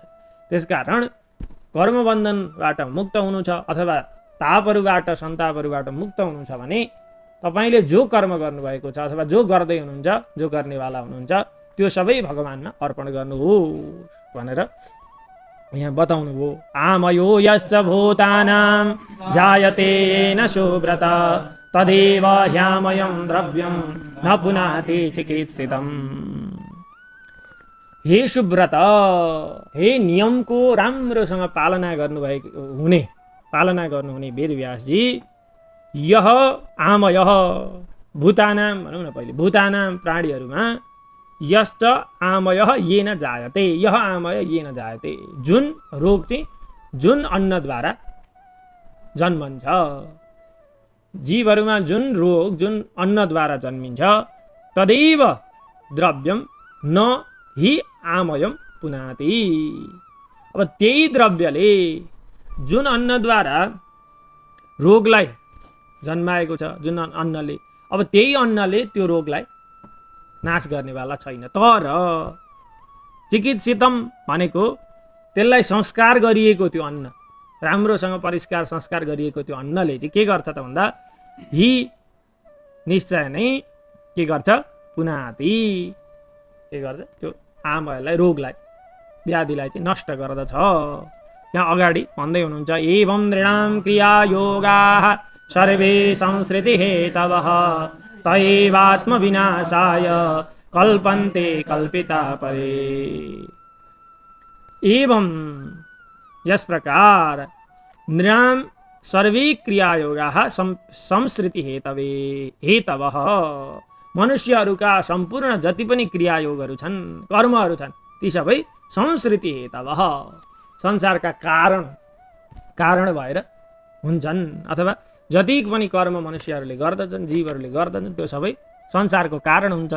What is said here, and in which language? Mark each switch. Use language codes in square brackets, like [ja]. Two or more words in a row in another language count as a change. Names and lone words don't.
[ne] त्यसकारण कर्मबन्धनबाट मुक्त हुनु छ अथवा तापहरूबाट सन्तापहरूबाट मुक्त हुनु छ भने तपाईँले जो कर्म गर्नुभएको छ अथवा जो गर्दै हुनुहुन्छ, जो गर्नेवाला हुनुहुन्छ, त्यो सबै भगवानमा अर्पण गर्नुहोस् भनेर यहाँ बताउनु भयो। [sa] आमयो यश्च भूतानां जायते न सुव्रत तदेव ह्यामयं द्रव्यं न पुनाति चिकित्सितम्। [ne] हे सुव्रत, हे नियमको राम्रोसँग पालना गर्नुहुने वेदव्यासजी, [sa] यह आमयः [ne] भूतानां भनौँ न पहिले, [sa] भूतानां प्राणीहरूमा यश्च आमयः येन जायते, यह आमय येन जायते, [ne] जुन रोग चाहिँ जुन अन्नद्वारा जन्मन्छ, जीवहरूमा जुन रोग जुन अन्नद्वारा जन्मिन्छ, [sa] तदैव द्रव्यम न हि आमयम पुनाति। [ne] अब त्यही द्रव्यले जुन अन्नद्वारा रोगलाई जन्माएको छ, जुन अन्नले, अब त्यही अन्नले त्यो रोगलाई नाश गर्नेवाला छैन। तर चिकित्सितम भनेको त्यसलाई संस्कार गरिएको त्यो अन्न, राम्रोसँग परिष्कार संस्कार गरिएको त्यो अन्नले चाहिँ के गर्छ त भन्दा हि निश्चय नै के गर्छ, पुनाति, के गर्छ, त्यो आमयलाई, रोगलाई, व्याधिलाई चाहिँ नष्ट गर्दछ। यहाँ अगाडि भन्दै हुनुहुन्छ, [sa] एवं नृणां क्रिया योगाः सर्वे संसृति हेतवः तैवात्मविनाशाय कल्पन्ते कल्पिता परे। [ne] एवं यस प्रकार [sa] नृणां सर्वे क्रियायोगाः संसृति हेतवः, [ne] मनुष्यहरूका सम्पूर्ण जति पनि क्रियायोगहरू छन्, कर्महरू छन्, ती सबै [sa] संसृति हेतवः, [ne] संसारका कारण भएर हुन्छन्। अथवा जति पनि कर्म मनुष्यहरूले गर्दछन्, जीवहरूले गर्दछन्, त्यो सबै संसारको कारण हुन्छन्।